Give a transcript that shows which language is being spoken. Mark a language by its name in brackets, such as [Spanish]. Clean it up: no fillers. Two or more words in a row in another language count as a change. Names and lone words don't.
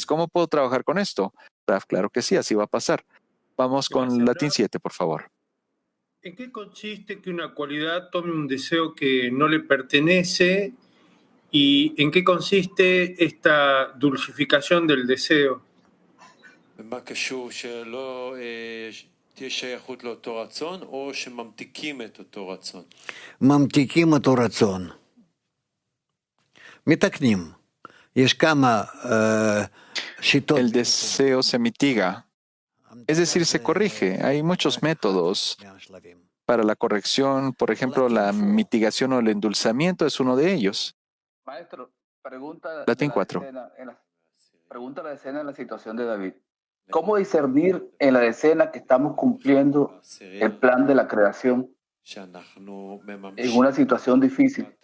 [Spanish] ¿Cómo puedo trabajar con esto? Raf, claro que sí, así va a pasar. Vamos con Latín 7, por favor. ¿En qué consiste que una cualidad tome un deseo que no le pertenece? ¿Y en qué consiste esta dulcificación del deseo? [Hebrew] ממתיקים אותו רצון. מתקנים. יש כמה [Spanish] el deseo se mitiga, es decir, se corrige. Hay muchos métodos para la corrección. Por ejemplo, la mitigación o el endulzamiento es uno de ellos. Maestro, pregunta Latín 4. Pregunta la decena en la situación de David. ¿Cómo discernir en la decena que estamos cumpliendo el plan de la creación en una situación difícil?